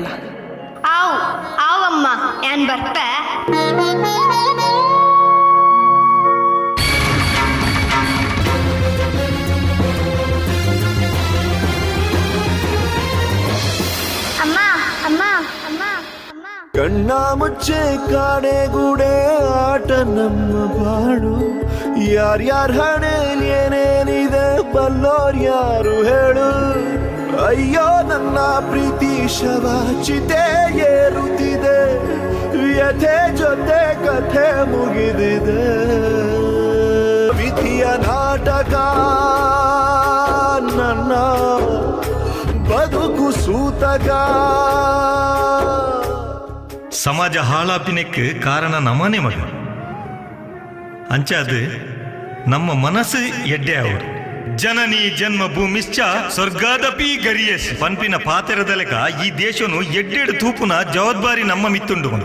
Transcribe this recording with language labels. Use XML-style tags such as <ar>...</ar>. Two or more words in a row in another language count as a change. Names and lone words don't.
<tcy>ಆವ್ ಆವಮ್ಮ ಏನ್ ಬರ್ಪೆ ಅಮ್ಮ ಅಮ್ಮ ಅಮ್ಮ ಅಮ್ಮ</tcy> <kn>ಕಣ್ಣ ಮುಚ್ಚೆ ಕಾಡೆಗೂಡೆ ಆಟ ನಮ್ಮ ಬಾಡು ಯಾರ್ಯಾರ ಹಣೆಯಲ್ಲಿ ಏನೇನಿದೆ ಬಲ್ಲೋರ್ ಯಾರು ಹೇಳು. ಅಯ್ಯೋ ನನ್ನ ಪ್ರೀತಿ ಶವ ಚಿತೆ ಏರುತ್ತಿದೆ ವ್ಯಥೆ ಜೊತೆ ಕಥೆ ಮುಗಿದಿದೆ ವಿಧಿಯ ನಾಟಕ ನನ್ನ ಬದುಕು ಸೂತಕ.</kn> <tcy>ಸಮಾಜ ಹಾಳಾಪಿನಕ್ಕೆ ಕಾರಣ ನಮ್ಮನೆ ಮಗ. ಅಂಚಾದು ನಮ್ಮ ಮನಸ್ಸು ಎಡ್ಡೆ ಅವರು</tcy> <sa>ಜನನಿ ಜನ್ಮ ಭೂಮಿಶ್ಚ ಸ್ವರ್ಗಾದಪಿ ಗರಿಯಸ್</sa> <tcy>ಪನ್ಪಿನ ಪಾತೆರದಲೆಕ ಈ ದೇಶನು ಎಡ್ಡೆಡು ತೂಪುನ ಜವಾಬ್ದಾರಿ ನಮ್ಮ ಮಿತ್ತುಂಡು ಮಗ.</tcy>